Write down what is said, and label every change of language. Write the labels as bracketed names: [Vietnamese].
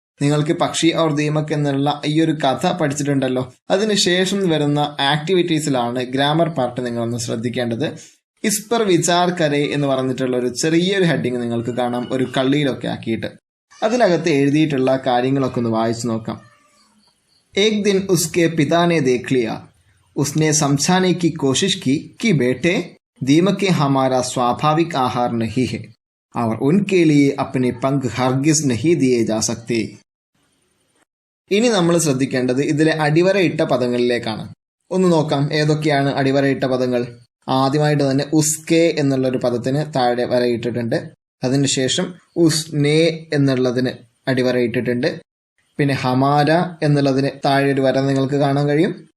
[Malayalam] നിങ്ങൾക്ക് പക്ഷി ഔർ ദീമക് എന്നുള്ള ഈ ഒരു കഥ പഠിച്ചിട്ടുണ്ടല്ലോ, അതിനുശേഷം വരുന്ന ആക്ടിവിറ്റീസിലാണ് ഗ്രാമർ പാർട്ട് നിങ്ങളൊന്ന് ശ്രദ്ധിക്കേണ്ടത്. ഇസ്പർ വിചാർ കരേ എന്ന് പറഞ്ഞിട്ടുള്ള ഒരു ചെറിയൊരു ഹെഡിങ് നിങ്ങൾക്ക് കാണാം, ഒരു കള്ളിയിലൊക്കെ ആക്കിയിട്ട്. അതിനകത്ത് എഴുതിയിട്ടുള്ള കാര്യങ്ങളൊക്കെ ഒന്ന് വായിച്ചു നോക്കാം. [Hindi] एक दिन उसके पिता ने देख लिया, उसने समझाने की कोशिश की कि बेटे दीमक हमारा स्वाभाविक आहार नहीं है और उनके लिए अपने पंख हरगिज नहीं दिए जा सकते. [Malayalam] ഇനി നമ്മൾ ശ്രദ്ധിക്കേണ്ടത് ഇതിലെ അടിവരയിട്ട പദങ്ങളിലേക്കാണ്. ഒന്ന് നോക്കാം ഏതൊക്കെയാണ് അടിവരയിട്ട പദങ്ങൾ. ആദ്യമായിട്ട് തന്നെ ഉസ്കെ എന്നുള്ളൊരു പദത്തിന് താഴെ വരയിട്ടിട്ടുണ്ട്. അതിനുശേഷം ഉസ്നെ എന്നുള്ളതിന് അടിവരയിട്ടിട്ടുണ്ട്. പിന്നെ ഹമാര എന്നുള്ളതിന് താഴെ ഒരു വര നിങ്ങൾക്ക് കാണാൻ കഴിയും.